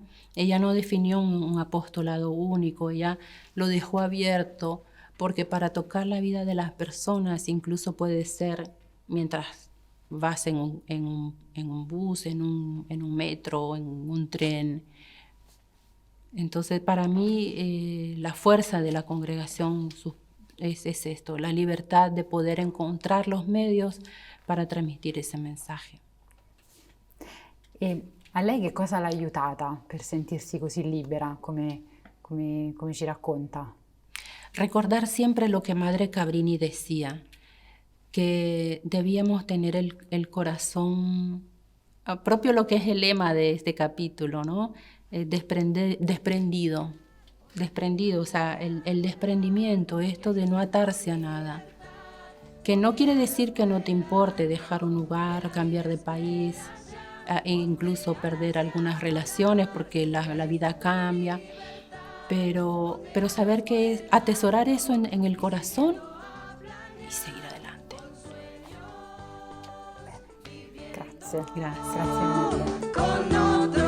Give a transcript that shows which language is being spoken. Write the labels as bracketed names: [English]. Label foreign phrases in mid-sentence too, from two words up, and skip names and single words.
[Spanish] Ella no definió un apostolado único, ella lo dejó abierto, porque para tocar la vida de las personas incluso puede ser mientras vas en un bus, en un metro, en un tren. Entonces, para mí, la fuerza de la congregación es esto, la libertad de poder encontrar los medios para transmitir ese mensaje. [Italian] E a lei che cosa l'ha aiutata per sentirsi così libera, come ci racconta? [Spanish] Recordar siempre lo que Madre Cabrini decía, que debíamos tener el corazón, propio lo que es el lema de este capítulo, ¿no? Desprendido, o sea, el desprendimiento, esto de no atarse a nada, que no quiere decir que no te importe dejar un lugar, cambiar de país, e incluso perder algunas relaciones porque la vida cambia, pero saber que es atesorar eso en el corazón y seguir adelante. [Italian] Grazie. Grazie. Grazie mille.